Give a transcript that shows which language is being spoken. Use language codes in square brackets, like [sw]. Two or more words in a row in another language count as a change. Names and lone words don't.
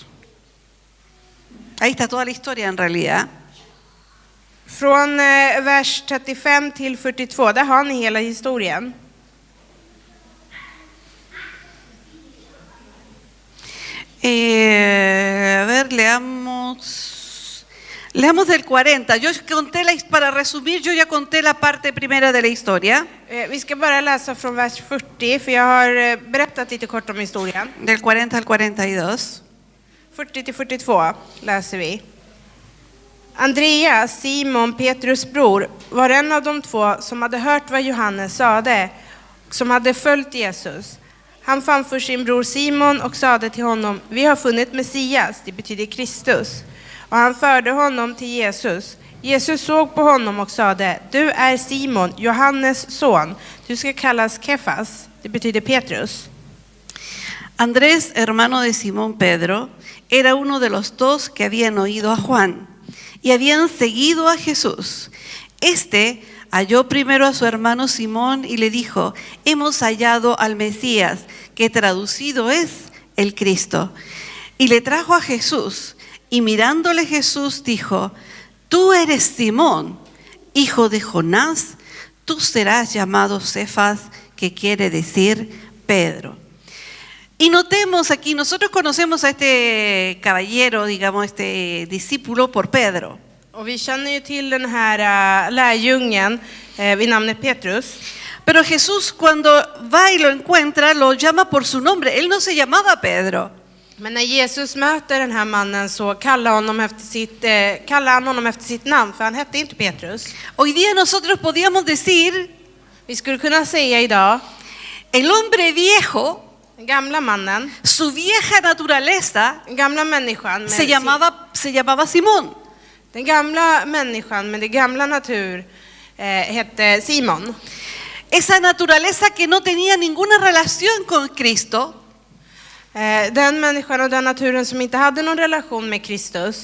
[es] Ahí está toda la historia en realidad. [sv] från vers 35 till 42. Där har ni hela historien. [es] A ver, leamos del 40. Yo conté para resumir, yo ya conté la parte primera de la historia. [sv] Vi ska bara läsa från vers 40, för jag har berättat lite kort om historien. [es] Del 40 al 42. [sv] 40 till 42 läser vi. Andreas, Simon, Petrus bror, var en av de två som hade hört vad Johannes sade, som hade följt Jesus. Han fann för sin bror Simon och sade till honom, vi har funnit Messias, det betyder Kristus. Och han förde honom till Jesus. Jesus såg på honom och sade, du är Simon, Johannes son. Du ska kallas Kefas, det betyder Petrus. [es] Andrés, hermano de Simón Pedro, era uno de los dos que habían oído a Juan y habían seguido a Jesús. Este halló primero a su hermano Simón y le dijo, hemos hallado al Mesías, que traducido es el Cristo. Y le trajo a Jesús, y mirándole Jesús dijo, tú eres Simón, hijo de Jonás, tú serás llamado Cefas, que quiere decir Pedro. Y notemos aquí, nosotros conocemos a este caballero, digamos, este discípulo por Pedro. [sv] Och vi känner ju till den här lärjungen vid namnet Petrus. [es] Pero Jesús cuando va y lo encuentra, lo llama por su nombre. Él no se llamaba Pedro. [sv] Men när Jesus möter den här mannen så kallar han honom efter sitt namn, för han hette inte Petrus. [es] Hoy día nosotros podíamos decir, [sv] Vi skulle kunna säga idag, [es] el hombre viejo, [sv] den gamla mannen, [es] su vieja naturaleza, [sv] den gamla människan [es] se llamaba Simón. [sv] Den gamla människan med det gamla natur hette Simon. [es] Esa naturaleza que no tenía ninguna relación con Cristo, [sv] Den människan och den naturen som inte hade någon relation med Kristus,